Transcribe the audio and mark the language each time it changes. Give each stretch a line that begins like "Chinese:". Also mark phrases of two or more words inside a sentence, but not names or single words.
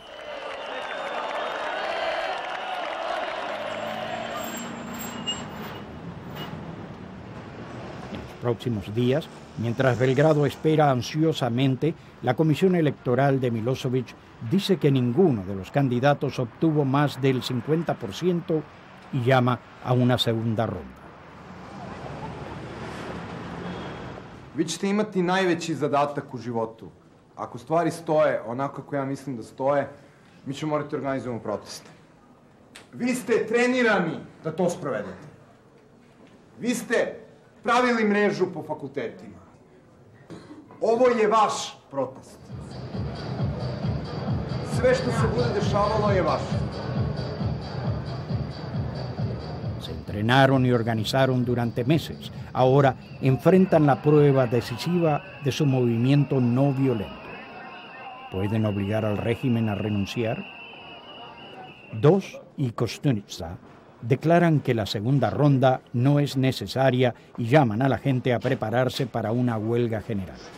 Spanish: En los próximos días, mientras Belgrado espera ansiosamente, la Comisión Electoral de Milošević dice que ninguno de los candidatos obtuvo más del 50% y llama a una segunda ronda.
Serbian: Vi ćete imati najveći zadatak u životu. Ako stvari stoje onako kako ja mislim da stoje, mi ćemo morati organizujemo proteste. Vi ste trenirani da to sprovedete. Vi ste pravili mrežu po fakultetima. Ovo je vaš protest. Sve što se bude dešavalo je vaše.
Spanish: Se entrenaron y organizaron durante meses. Ahora enfrentan la prueba decisiva de su movimiento no violento. ¿Pueden obligar al régimen a renunciar? Dos y Koštunica declaran que la segunda ronda no es necesaria y llaman a la gente a prepararse para una huelga general.